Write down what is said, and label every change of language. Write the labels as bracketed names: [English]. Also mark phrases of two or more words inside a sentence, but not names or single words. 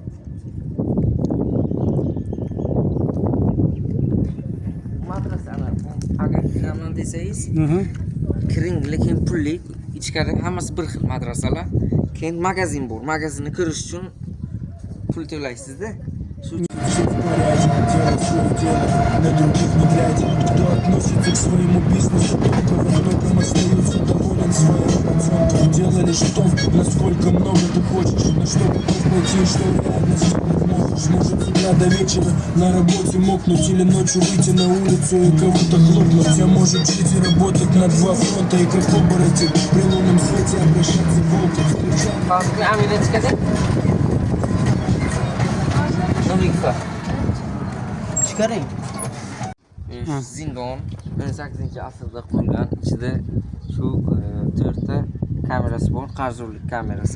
[Uzbek] Agar kiraman desangiz, kiring, lekin pullik, ichkari hammasi bir xil madrasalar. Keyin magazin bor. Magazinni kirish uchun pul to'laysiz-da. Shu [Russian] на других не глядя, кто относится к своему бизнесу, кто во многом остается доволен своим процентом. Делали что, насколько много ты хочешь, на что готов пойти, что реально сделать можешь. Может с утра до вечера на работе мокнуть или ночью выйти на улицу и кого-то хлопнуть. А может жить и работать на два фронта и как оборотень при лунном свете обращаться волком. [Uzbek] Chiqaring. Zindon 18-asrda qurilgan. Ichida shu 4ta kamerasi bor, qarzdorlik kamerasi.